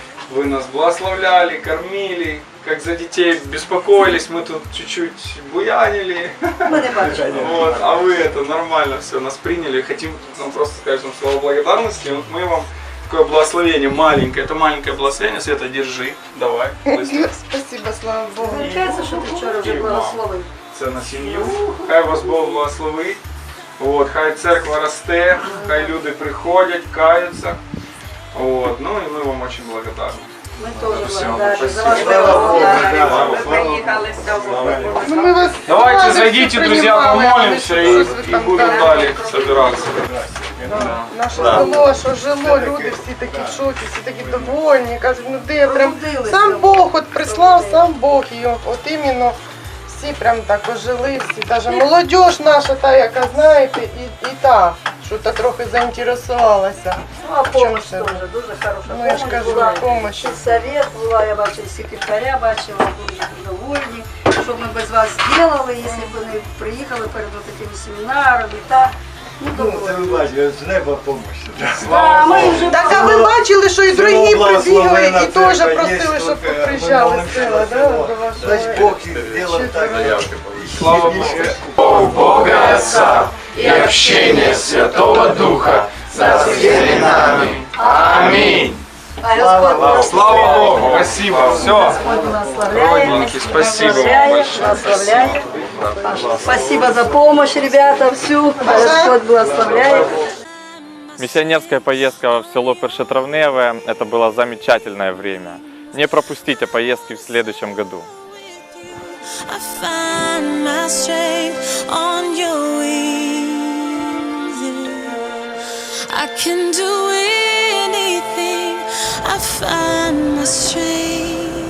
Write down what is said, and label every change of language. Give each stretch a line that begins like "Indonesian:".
Russian: Вы нас благословляли, кормили, как за детей беспокоились, мы тут чуть-чуть буянили. Вот, а вы это нормально все, нас приняли. Хотим нам просто сказать вам слова благодарности. Вот мы вам такое благословение маленькое, это маленькое благословение. Света, держи, давай. Спасибо, слава Богу.
Ukrainian: Виходить, що ти вчора вже благословив. Це на сім'ю. Хай вас Бог благословить. От, хай церква росте, хай люди приходять, каються.
Russian: Вот, ну и мы вам очень благодарны.
Ukrainian: Ми теж
Russian: Все,
Ukrainian: благодарні за ваш
Russian: спасибо. Давайте зайдите, друзья, помолимся и будем далее собираться.
Ukrainian: Наше село, що жило, люди всі такі в шоці, всі такі довольні, кажуть, ну де прям сам Бог от прислав, сам Бог її, от іменно всі прям так ожили, всі, навіть молодіж наша, та, яка знаєте, і та, що та трохи заінтересувалася. А помощь теж, дуже хороша. Ну я ж кажу, помощь. І совет була, я бачила, і секретаря бачила, дуже довольні, що ми без вас зробили, якщо б вони приїхали перед такими семінарами, так. Ну, це ви бачите, з неба помощь. Так, а ви бачили, що і другі прибігли, і теж просили, щоб приїжджали з села, да? Дасть Бог їм зробив так. Слава Богу.
Russian: Бога Отца и общение Святого Духа со всеми нами. Аминь. Слава Богу, спасибо, все.
Ukrainian: Господь благословляє.
Russian: Родненький, спасибо вам
Ukrainian: Благословляє,
Russian: большое.
Ukrainian: благословляє.
Russian: Спасибо за помощь, ребята, всю. Господь благословляет. Миссионерская поездка в село Першетравневое – это было замечательное время. Не пропустите поездки в следующем году.
English: I find my strength on your wings. Yeah. I can do anything. I find my strength.